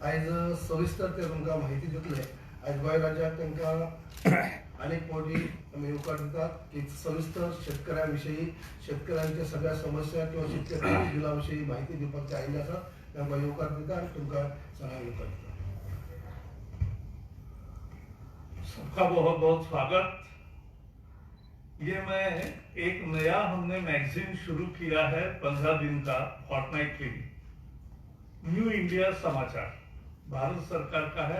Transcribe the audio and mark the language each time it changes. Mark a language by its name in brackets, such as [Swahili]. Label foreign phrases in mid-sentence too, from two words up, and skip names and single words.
[Konkani] आयज सविस्तर ते तुमकां म्हायती दितले. आयज गोंय राज्याक तांकां आनीक फावटी आमी येवकार दितात की सविस्तर शेतकऱ्यां विशयी शेतकऱ्यांच्या सगळ्या समस्या किंवा शेतकरी बिला विशयी म्हायती दिवपाक ते आयिल्ले आसात. तांकां येवकार दिता आनी तुमकां सगळ्यांक येवकार दिता. [Hindi] सबका बहुत बहुत स्वागत. ये मैं एक नया हमने मैगजीन शुरू किया है 15 दिन का फॉर्टनाइटली, न्यू इंडिया समाचार, भारत सरकार का है.